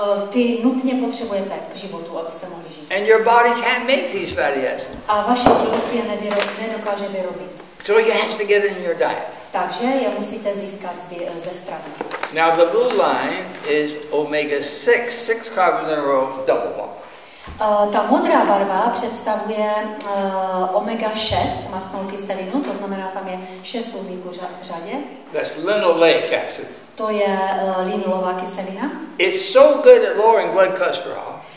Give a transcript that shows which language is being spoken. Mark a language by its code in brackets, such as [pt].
[cs] Ty nutně potřebujete k životu, abyste mohli žít. [en] And your body can't make these fatty acids. [cs] A vaše tělo si je nedokáže vyrobit. [en] So you have to get in your diet. [cs] Takže je musíte získat ze stravy. [en] Now the blue line is omega 6 carbons in a row, double bond. [cs] Ta modrá barva představuje omega 6 mastnou kyselinu, to znamená, tam je 6 uhlíků v řadě. [en] That's linoleic acid. [cs] To je linolová kyselina. [en] It's so good at lowering blood cholesterol.